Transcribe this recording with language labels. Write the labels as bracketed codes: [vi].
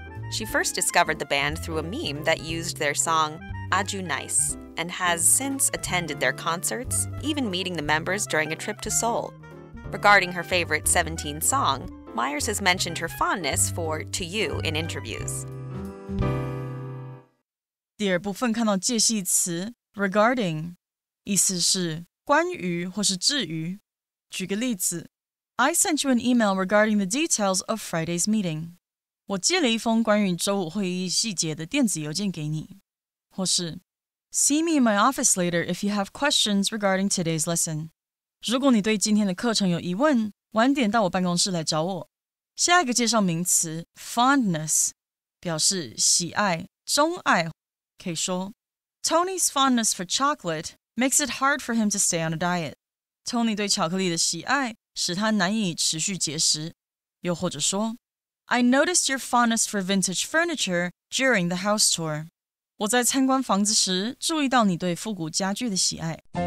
[en] She first discovered the band through a meme that used their song "Aju Nice" and has since attended their concerts, even meeting the members during a trip to Seoul. Regarding her favorite 17 song, Myers has mentioned her fondness for "To You" in interviews. [zh] 第二部分看到介系词 regarding， 意思是关于或是至于。举个例子 [en] I sent you an email regarding the details of Friday's meeting. [zh] 我寄了一封关于周五会议细节的电子邮件给你。或是 [en] See me in my office later if you have questions regarding today's lesson. [zh] 如果你对今天的课程有疑问，晚点到我办公室来找我。下一个介绍名词 fondness， 表示喜爱、钟爱。可以说 [en] Tony's fondness for chocolate makes it hard for him to stay on a diet. [zh] Tony 对巧克力的喜爱使他难以持续节食。又或者说 [en] I noticed your fondness for vintage furniture during the house tour. [zh] 我在参观房子时注意到你对复古家具的喜爱。